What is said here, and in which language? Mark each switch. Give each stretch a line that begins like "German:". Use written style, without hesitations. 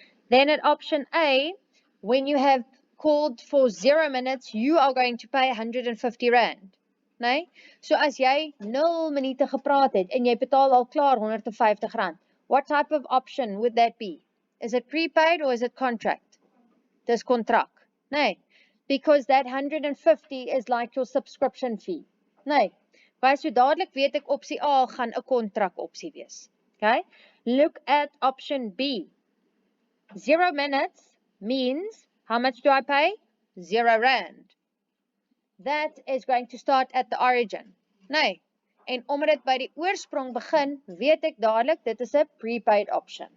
English: Then at option A, when you have called for 0 minutes, you are going to pay 150 rand. Nee?
Afrikaans: So as jy 0 minute gepraat het en jy betaal al klaar 150 rand,
English: what type of option would that be? Is it prepaid or is it contract?
Afrikaans: Dis kontrak.
English: Nee, because that 150 is like your subscription fee.
Afrikaans: Nee, maar so dadelik weet ek opsie A gaan 'n kontrak opsie wees.
English: Okay? Look at option B. 0 minutes means, how much do I pay? 0 rand. That is going to start at the origin.
Afrikaans: Nee, en omdat dit by die oorsprong begin, weet ek dadelik, dit is 'n prepaid option.